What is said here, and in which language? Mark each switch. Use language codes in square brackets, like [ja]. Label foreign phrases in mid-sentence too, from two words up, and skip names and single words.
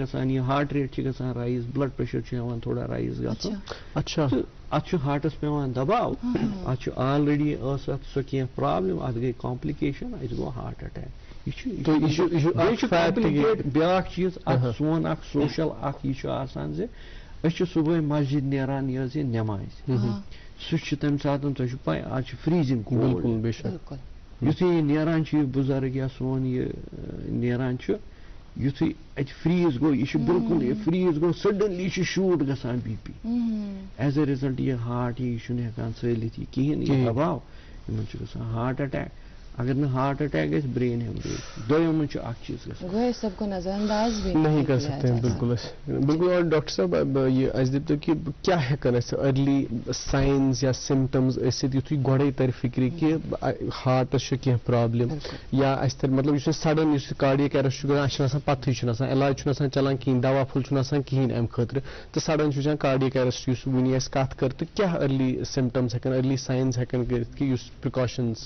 [ks] گژھان یہِ [en] heart rate [ks] چھِ گژھان رایز [en] blood pressure [ks] چھُ ہیٚوان تھوڑا رایز گژھُن تہٕ اتھ چھُ ہارٹس پیٚوان دباو اتھ چھُ آلریڈی ٲس اتھ سۄ کینٛہہ پرابلم اتھ گٔے کامپلِکیشن اَسہِ گوٚو [en] heart attack [ks] یہِ چھُ کامپلِکیٹ بیاکھ چیٖز اکھ سون اکھ سوشل اکھ یہِ چھُ آسان زِ أسۍ چھِ صبحٲے مسجد نیران یہِ حظ یہِ نٮ۪مازِ سُہ چھُ تمہِ ساتہٕ تۄہہِ چھُ پاے آز چھُ [en] freezing cold [ks] یُتھُے یہِ نیران چھُ یہِ بُزرگ یا سون یہِ نیران چھُ یُتھُے اَتہِ فرٛیٖز گوٚو یہِ چھُ بِلکُل یہِ فرٛیٖز گوٚو سڈنلی چھُ شوٗٹ گژھان [en] BP as a result [ks] یہِ ہارٹ یہِ چھُنہٕ ہٮ۪کان ژٲلِتھ یہِ کِہیٖنۍ یہِ دباو یِمن چھُ گژھان [en] heart attack [ks] اگر نہٕ [en] heart attack [ks] گژھِ [en] brain hemorrhage [ks] دۄیو منٛز چھُ اکھ چیٖز گژھان [ur] سب کو نظر انداز بھی نہیں کر سکتے ہیں بالکل بالکل. [ks] اور ڈاکٹر صاحب یہ اَسہِ دٔپتو کہِ کیٛاہ ہٮ۪کن اَسہِ [en] early signs [ks] یا سمٹمز ٲسِتھ یُتھُے گۄڈے تر فکرِ کہِ ہارٹس چھُ کینٛہہ پرابلم یا اَسہِ تر مطلب یُس اَسہِ سڈن یُس [en] cardiac arrest [ks] چھُ گژھان اَسہِ چھُنہٕ آسان پتہٕے چھُنہٕ آسان علاج چھُنہٕ آسان چلان کِہیٖنۍ دوا پھوٚل چھُنہٕ آسان کِہیٖنۍ اَمہِ خٲطرٕ تہٕ سڈن چھُ وٕچھان [en] cardiac arrest [ks] یُس وٕنی اَسہِ کتھ کٔر تہٕ کیٛاہ [en] early symptoms [ks] ہٮ۪کن [en] early signs [ks] ہٮ۪کن کٔرِتھ کہِ یُس پرکاشنز